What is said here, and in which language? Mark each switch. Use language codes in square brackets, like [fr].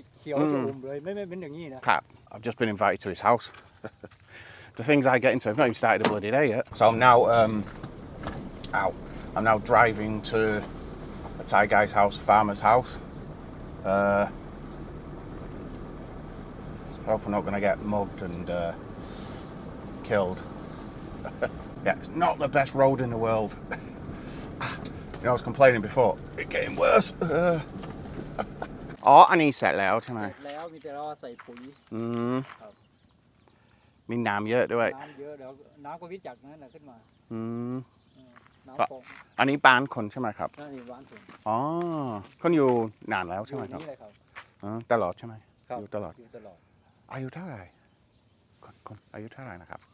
[th] เขียวจะอุ่มเลยไม่เป็นอย่างนี้นะครับ [en] I've just been invited to his house the things I get into I've not even started a bloody day yet so I'm now out I'm now driving to a Thai guy's house a farmer's house I hope I'm not going to get mugged and killed yeah it's not the best road in the world you know I was complaining before it's getting worse [th] อ๋ออันนี้เสร็จแล้วใช่ไหม เสร็จแล้วมีแต่รอใส่ปุ๋ย มีน้ำเยอะด้วย น้ำเยอะเดี๋ยวน้ำก็วิจักนั่นแหละขึ้นมา น้ำอันนี้บ้านคนใช่ไหมครับ นี่บ้านคน อ๋อคนอยู่นานแล้วใช่ไหมครับ นี่เลยครับ ตลอดใช่ไหม อยู่ตลอด อายุเท่าไหร่คนอายุเท่าไหร่นะครับ